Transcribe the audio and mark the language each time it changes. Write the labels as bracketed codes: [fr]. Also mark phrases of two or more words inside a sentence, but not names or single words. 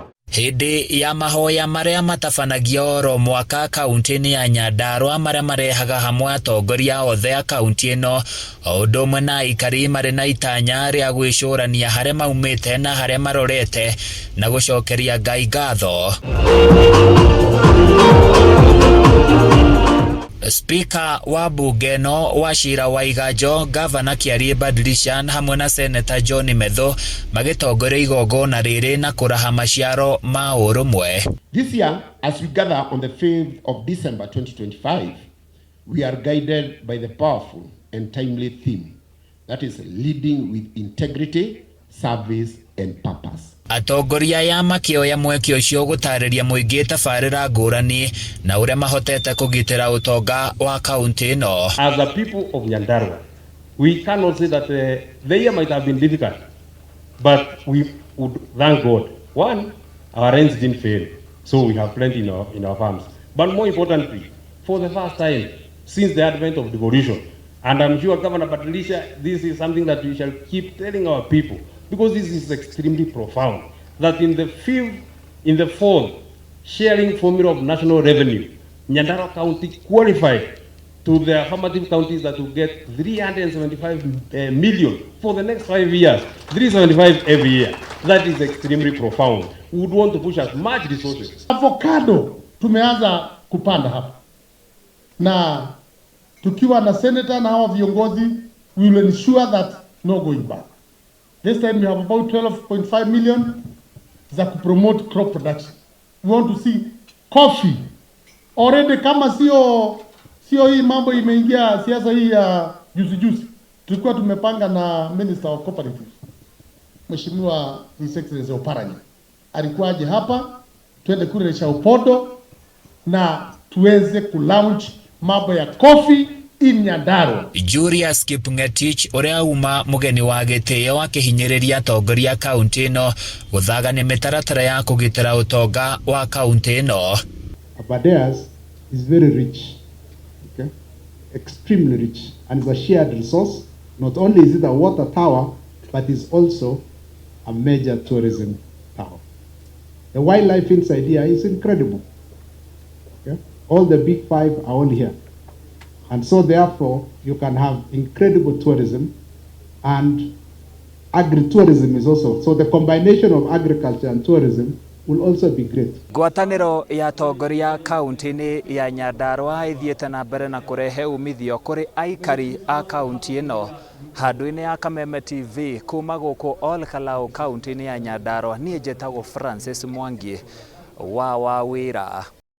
[ki] Hindi ya mahoya maria matabanagio oro mwaka kaunti-ini ya Nyandarua maria marehaga hamwe atongoria othe a kaunti ino o undu umwe na aikari mari na itanya ria gwicurania haria maumite na haria marorete na gucokeria Ngai ngatho. Speaker wa bunge no Wachira Waiganjo, Governor KIARIE BADILISHA hamwe na Senator John Medho magitongoria igongona riri na kuraha maciaro ma urumwe. [en] This year, as we gather on the 5th of December 2025, we are guided by the powerful and timely theme that is leading with integrity, service and purpose. [ki] Atongoria ya makioya mweke ucio gutariria muingi tabarira ngurani na uria mahotete kugitira utonga wa kaunti ino. [en] As a people of Nyandarua, we cannot say that the year might have been difficult, but we would thank God. One, our rains didn't fail, so we have plenty in our farms. But more importantly, for the first time since the advent of devolution, and I'm sure Governor BADILISHA, this is something that we shall keep telling our people, because this is extremely profound, that in the fourth sharing formula of national revenue, Nyandarua County qualified to the affirmative counties that will get 375 million for the next 5 years, 375 every year. That is extremely profound. We would want to push as much resources. [sw] Avocado tumeanza kupanda hapa, na tukiwa na senator na hao viongozi, [en] we will ensure that no going back. This time we have about 12.5 million za promote crop production. We want to see coffee already. [sw] Kama sio hii mambo imeingia siasa hii ya juzi tulikuwa tumepanga na [en] Minister of Cooperatives, [sw] Mheshimiwa [en] His Excellency [sw] Oparanya alikuwa aje hapa tuende kule Upodo na tuweze kulaunch mambo ya [en] coffee in Nyandarua. [ki] Julius Kipngetich uria uma mugeni wa gitio wa kihinyiriria atongoria kaunti ino guthagania mitaratara ya kugitira utonga wa kaunti ino. [en] Abadeas is very rich, okay? Extremely rich, and is a shared resource. Not only is it a water tower, but is also a major tourism tower. The wildlife inside here is incredible. Okay? All the big five are all here. And so therefore, you can have incredible tourism, and agri-tourism is also. So the combination of agriculture and tourism will also be great. [ki] Ngwataniro ya atongoria kaunti-ini ya Nyandarua ithiete na mbere na kurehe umithio kuri aikari a kaunti ino. Handu-ini ya Kameme TV kuma guku Ol Kalou kaunti-ini ya Nyandarua, nie njĩtagwo Francis Mwangi wa Wawira.